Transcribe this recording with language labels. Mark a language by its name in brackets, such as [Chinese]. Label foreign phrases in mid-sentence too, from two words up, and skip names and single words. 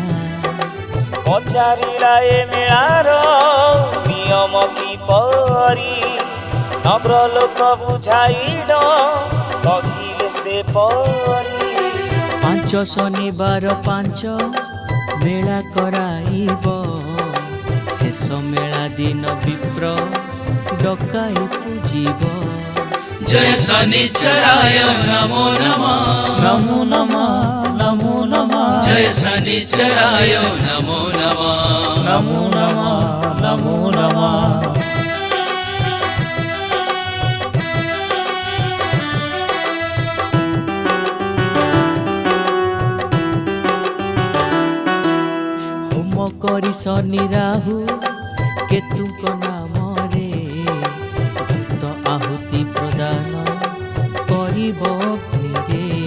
[Odia] ପଚାରିଲା ଏ ମେଳାର ନିୟମ କିପରି ନଗ୍ର ଲୋକ ବୁଝାଇଲ କହିଲେ ସେ ପରି ପାଞ୍ଚ ଶନିବାର ପାଞ୍ଚ ମେଳା କରାଇବ ଶେଷ ମେଳା ଦିନ ବିପ୍ର ଡକାଇ ପୂଜିବ [Sanskrit] जय शनिश्चराय नमो नमः ନମୋ ନମଃ ନମୋ ନମଃ जय शनिश्चराय नमो नमः ନମୋ ନମଃ ନମୋ ନମଃ [Odia] ହୋମ କରି ଶନି ରାହୁ କେତୁଙ୍କ ନାମରେ ଭୂତ ଆହୁତି ପ୍ରଦାନ କରିବ ଅଗ୍ନିରେ